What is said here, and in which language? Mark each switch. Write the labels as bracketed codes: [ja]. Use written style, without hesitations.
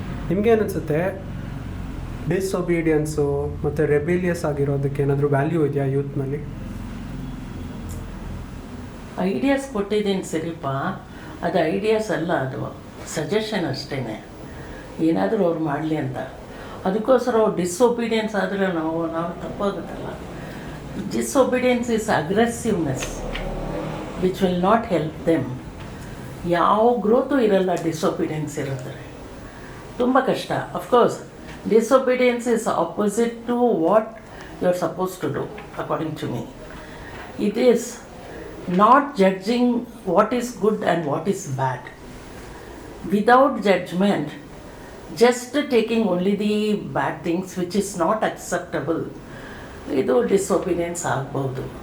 [kn] ನಿಮಗೇನು ಅನಿಸುತ್ತೆ, ಡಿಸೊಬೀಡಿಯನ್ಸು ಮತ್ತು ರೆಬಿಲಿಯಸ್ ಆಗಿರೋದಕ್ಕೆ ಏನಾದರೂ ವ್ಯಾಲ್ಯೂ ಇದೆಯಾ ಯೂತ್ನಲ್ಲಿ? ಐಡಿಯಾಸ್ ಕೊಟ್ಟಿದ್ದೀನಿ ಸರಿಪ, ಅದು ಐಡಿಯಾಸ್ ಅಲ್ಲ, ಅದು ಸಜೆಷನ್ ಅಷ್ಟೇ. ಏನಾದರೂ ಅವ್ರು ಮಾಡಲಿ ಅಂತ. ಅದಕ್ಕೋಸ್ಕರ ಅವ್ರು ಡಿಸೊಬೀಡಿಯನ್ಸ್ ಆದರೆ ನಾವು ತಪ್ಪಾಗುತ್ತಲ್ಲ. [en] Disobedience is aggressiveness which will not help them. [kn] ಯಾವ ಗ್ರೋತು ಇರಲ್ಲ ಡಿಸೊಬಿಡಿಯನ್ಸ್ ಇರುತ್ತೆ, ತುಂಬ ಕಷ್ಟ. [en] Of course disobedience is opposite to what you are suppose to do according to me. It is not judging what is good and what is bad without judgement, just taking only the bad things which is not acceptable, [kn] ಇದು disobedience ಆಗ್ಬೋದು.